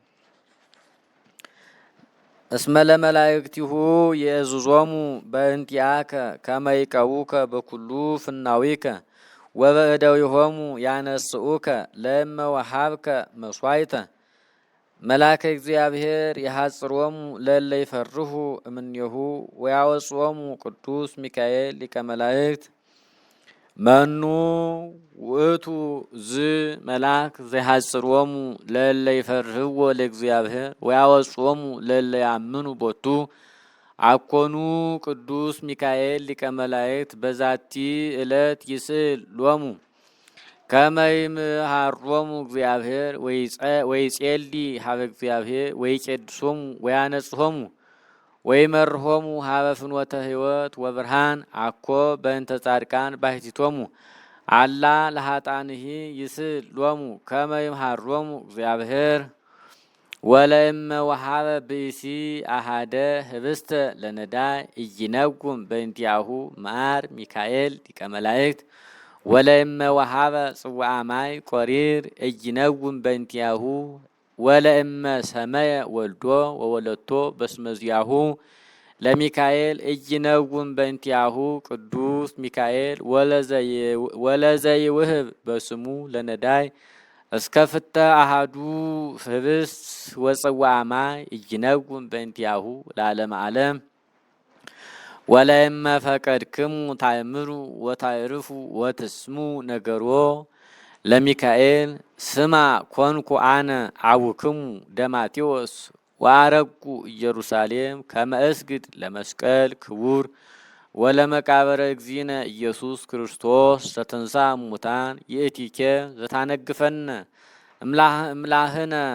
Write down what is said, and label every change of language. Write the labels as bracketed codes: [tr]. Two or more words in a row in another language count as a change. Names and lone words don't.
[gez] እስመ ለመላእክቲሁ የእዝዞሙ በእንቲአከ ከመ ይቀቡከ በኩሉ ፍናዊከ ወበእደዊሆሙ ያነስኡከ ለእመ ወሃብከ መስዋዕተ መላከ እግዚአብሔር የሐጽሮሙ ለእለ ይፈርሁ እምኔሁ ወያወጽኦሙ ቅዱስ ሚካኤል ሊቀ መላእክት። መኑ ውእቱ ዝ መልአክ ዘይሐጽሮሙ ለእለ ይፈርህዎ ለእግዚአብሔር ወያወጽኦሙ ለእለ ያምኑ ቦቱ አኮኑ ቅዱስ ሚካኤል ሊቀ መላእክት በዛቲ ዕለት ይስእል ሎሙ ከመ ይምሃሮሙ እግዚአብሔር ወይጼሊ ሀበ እግዚአብሔር ወይቄድሶሙ ወያነጽሆሙ ወይመርሆሙ ሀበ ፍኖተ ሕይወት ወብርሃን አኮ በእንተ ጻድቃን ባሕቲቶሙ አላ ለኃጥአንሂ ይስእል ሎሙ ከመ ይምሃሮሙ እግዚአብሔር። ወለእመ ወሃበ ብእሲ አሃደ ህብስተ ለነዳይ ኢይነጉም በእንቲአሁ መዓር ሚካኤል ሊቀ መላእክት ወለእመ ወሃበ ጽዋዓ ማይ ቆሪር ኢይነጉም በእንቲአሁ ወለእመ ሰመየ ወልዶ ወወለቶ በስመ ዚአሁ ለሚካኤል ኢይነጉም በእንቲአሁ ቅዱስ ሚካኤል ወለዘይውህብ በስሙ ለነዳይ እስከ ፍተ አሃዱ ህብስት ወጽዋዓ ማይ ኢይነጉም በእንቲአሁ ለዓለመ ዓለም። ወለእመ ፈቀድክሙ ታእምሩ ወታዕርፉ ወትስሙ ነገሮ ለሚካኤል ስማ ኮንኩ አነ አቡክሙ ደማቴዎስ ወአረጉ ኢየሩሳሌም ከመ እስግድ ለመስቀል ክቡር ወለመቃብረ እግዚእነ ኢየሱስ ክርስቶስ ዘተንሥአ እሙታን ይእቲኬ ዘታነግፈነ እምላህነ